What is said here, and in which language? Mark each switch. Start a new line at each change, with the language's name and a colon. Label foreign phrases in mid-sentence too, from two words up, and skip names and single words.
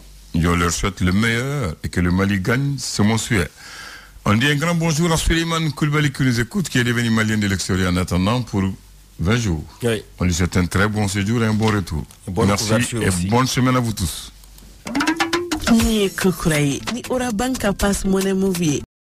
French: Je leur souhaite le meilleur et que le Mali gagne, c'est mon souhait. On dit un grand bonjour à Suleiman Koulibaly qui nous écoute, qui est devenu malien de l'extérieur en attendant pour 20 jours. Oui. On lui souhaite un très bon séjour et un bon retour. Merci et bonne semaine à vous tous. Ni kukurai ni ora banka pass money movie